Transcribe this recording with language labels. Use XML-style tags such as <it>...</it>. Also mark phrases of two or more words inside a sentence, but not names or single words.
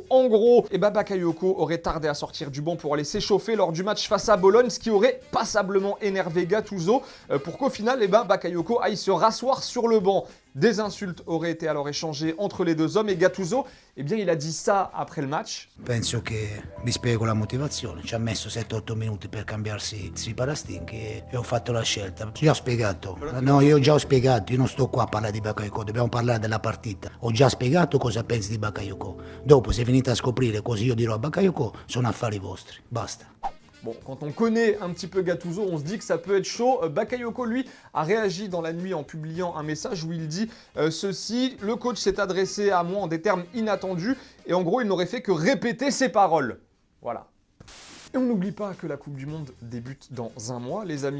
<fr>En gros, Bakayoko aurait tardé à sortir du banc pour aller s'échauffer lors du match face à Bologne, ce qui aurait passablement énervé Gattuso, pour qu'au final, Bakayoko aille se rasseoir sur le banc. Des insultes auraient été alors échangées entre les deux hommes et Gattuso, il a dit ça après le match.</fr> <it>Penso che vi spiego la motivazione. Ci ha messo 7-8 minuti per cambiarsi i parastinchi e ho fatto la scelta. Già ho spiegato. No, io già ho spiegato. Io non sto qua a parlare di Bakayoko, dobbiamo parlare della partita. Ho già spiegato cosa pensi di Bakayoko. Dopo, se venite a scoprire cosa io dirò a Bakayoko, sono affari vostri. Basta.</it> <fr>Bon, quand on connaît un petit peu Gattuso, on se dit que ça peut être chaud. Bakayoko, lui, a réagi dans la nuit en publiant un message où il dit ceci, le coach s'est adressé à moi en des termes inattendus et en gros, il n'aurait fait que répéter ses paroles. Voilà. Et on n'oublie pas que la Coupe du Monde débute dans un mois, les amis.</fr>